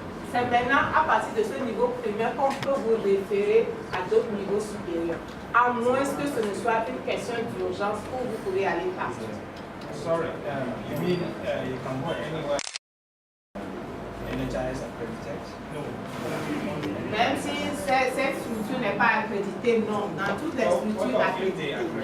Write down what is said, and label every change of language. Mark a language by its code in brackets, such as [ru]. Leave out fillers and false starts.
[fr] C'est maintenant à partir de ce niveau primaire qu'on peut vous référer à d'autres niveaux supérieurs, à moins que ce ne soit une question d'urgence où vous pouvez aller partout. [en] Sorry, you mean you can go anywhere? NHIS accredited? No. [fr] Même si cette structure n'est pas accréditée, non. Dans toutes les structures accréditées.